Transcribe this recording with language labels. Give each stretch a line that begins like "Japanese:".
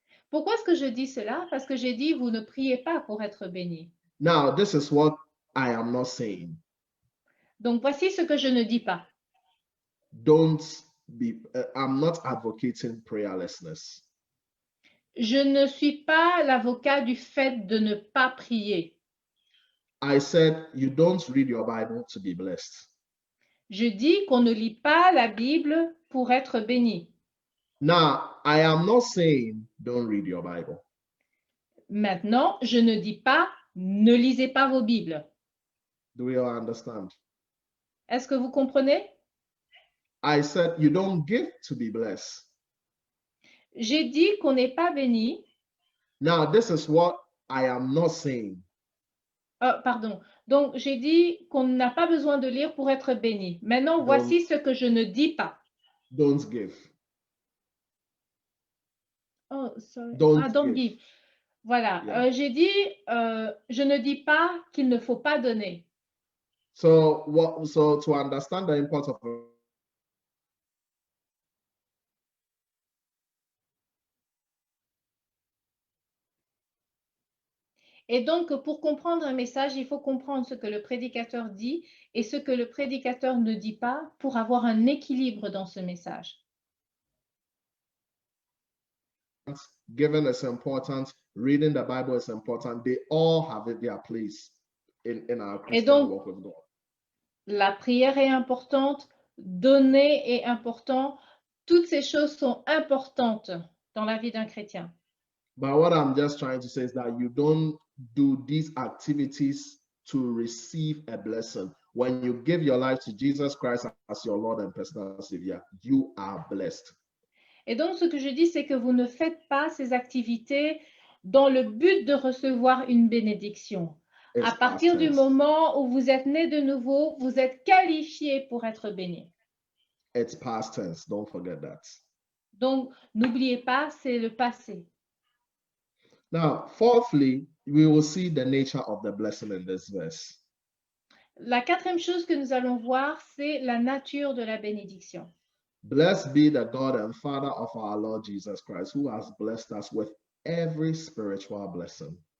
French: Pourquoi est-ce que je dis cela? Parce que j'ai dit vous ne priez pas pour être béni.
English: Now, this is what I am not saying.
French: Donc voici ce que je ne dis pas.
English: I'm not advocating prayerlessness.
French: Je ne suis pas l'avocat du fait de ne pas prier.
English: I said you don't read your Bible to be blessed.
French: Je dis qu'on ne lit pas la Bible pour être béni.
English: Now, I am not saying don't read your Bible.
French: Maintenant, je ne dis pas ne lisez pas vos Bibles.
English: Do you understand?
French: Est-ce que vous comprenez?
English: I said you don't give to be blessed.
French: J'ai dit qu'on n'est pas béni.
English: Now, this is what I am not saying.
French: Pardon. Donc, j'ai dit qu'on n'a pas besoin de lire pour être béni. Maintenant, voici ce que je ne dis pas.
English: Don't give. Oh, sorry. Don't give. Voilà. Yeah.
French: J'ai dit, je ne dis pas qu'il ne faut pas donner.
English: So to understand the importance of
French: Et donc, pour comprendre un message, il faut comprendre ce que le prédicateur dit et ce que le prédicateur ne dit pas pour avoir un équilibre dans ce message.
English: Giving is important, reading the Bible is important. They all have their place in our Christian walk with God.
French: La prière est importante, donner est important. Toutes ces choses sont importantes dans la vie d'un chrétien.
English: But what I'm just trying to say is that you don't do these activities to receive a blessing. When you give your life to Jesus Christ as your Lord and personal Savior, you are blessed.
French: Et donc, ce que je dis, c'est que vous ne faites pas ces activités dans le but de recevoir une bénédiction. À partir du moment où vous êtes né de nouveau, vous êtes qualifié pour être béni.
English: It's past tense. Don't forget that.
French: Donc, n'oubliez pas, c'est le passé.
English: Now, fourthly, we will see the nature of the blessing in this verse.
French: La quatrième chose que nous allons voir, c'est la nature de la bénédiction.
English: Blessed be the God and Father of our Lord Jesus Christ, who has blessed us with every spiritual blessing.